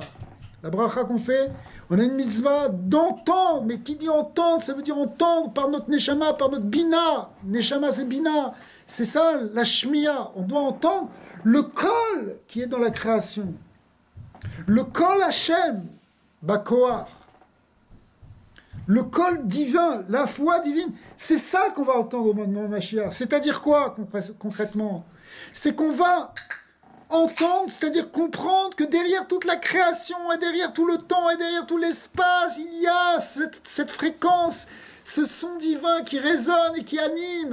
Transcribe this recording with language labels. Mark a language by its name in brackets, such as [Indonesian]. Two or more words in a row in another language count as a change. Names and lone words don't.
[French] La bracha qu'on fait, on a une mitzvah d'entendre, mais qui dit entendre, ça veut dire entendre par notre neshama, par notre bina. Neshama, c'est bina. C'est ça, la shmiya. On doit entendre le kol qui est dans la création. Le [Hebrew] קול השם, [French] bakoar. le col divin, la foi divine. C'est ça qu'on va entendre au moment de Mashiach. C'est-à-dire quoi, concrètement? C'est qu'on va entendre, c'est-à-dire comprendre que derrière toute la création, et derrière tout le temps, et derrière tout l'espace, il y a cette fréquence, ce son divin qui résonne et qui anime.